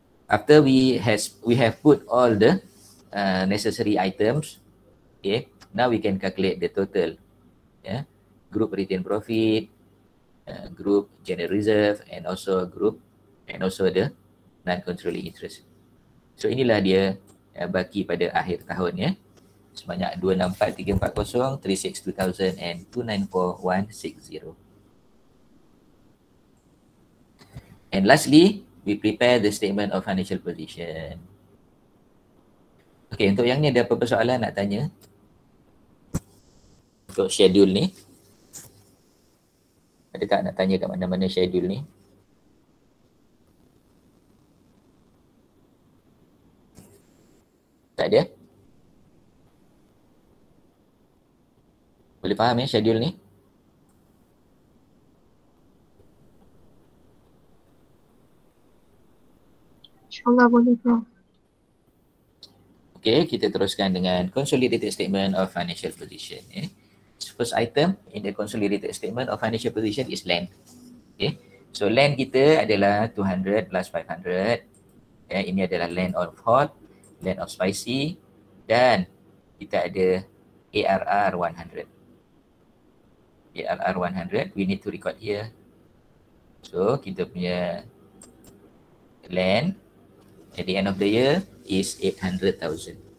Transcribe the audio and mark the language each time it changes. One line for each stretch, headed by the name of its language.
English: After we have put all the necessary items, okay, now we can calculate the total. Group retained profit, group general reserve, and also the non-controlling interest.
Malay: So inilah dia baki pada akhir tahun sebanyak 264,340, 362,000 and 294,160.
English: And lastly, we prepare the statement of financial position.
Malay: Okay, untuk yang ni ada apa-apa soalan nak tanya? Untuk schedule ni. Ada tak nak tanya kat mana-mana schedule ni? Tak ada? Boleh faham schedule ni? InsyaAllah boleh, Prof. Okay, kita teruskan dengan consolidated statement of financial position.
English: First item in the consolidated statement of financial position is land.
Malay: Okay, so land kita adalah 200 plus 500. Ini adalah land of hot, land of spicy, dan kita ada ARR 100.
English: ARR 100, we need to record here. So, kita punya land at the end of the year is 800,000.